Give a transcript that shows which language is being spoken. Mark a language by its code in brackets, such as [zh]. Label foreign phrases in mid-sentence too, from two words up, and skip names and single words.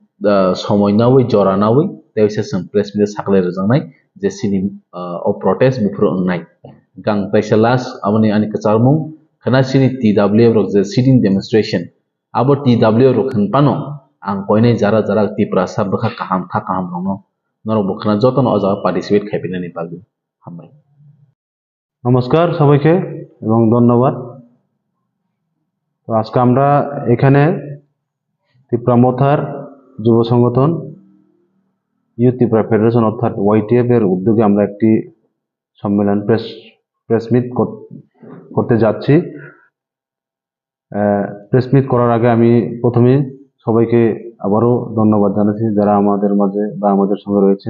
[trp] সময় nawi jora nawi tai se sung [en] press meet [trp] saklai rwjaknai je sini o protest bufru ongnai gang taisa last aboni ani kacharmung khana sini TW rok je [en] sitting demonstration [trp] abo TW rok khunpano ang koinai jara tiprasa bkha kaham tha kaham rongno norok bkhana jotono o jaga participate khaipinani bagui hambai [bn] নমস্কার সবাইকে এবং ধন্যবাদ তো আজকে আমরা এখানে তিপ্রামথার যুব সংগঠন ইউথ ত্রিপুরা ফেডারেশন অর্থাৎ YTF এর উদ্যোগে আমরা একটি সম্মেলন [en] press meet [bn] করতে যাচ্ছি [en] press meet [bn] করার আগে আমি প্রথমে সবাইকে আবারও ধন্যবাদ জানাচ্ছি যারা আমাদের মাঝে বা আমাদের সঙ্গে রয়েছেন।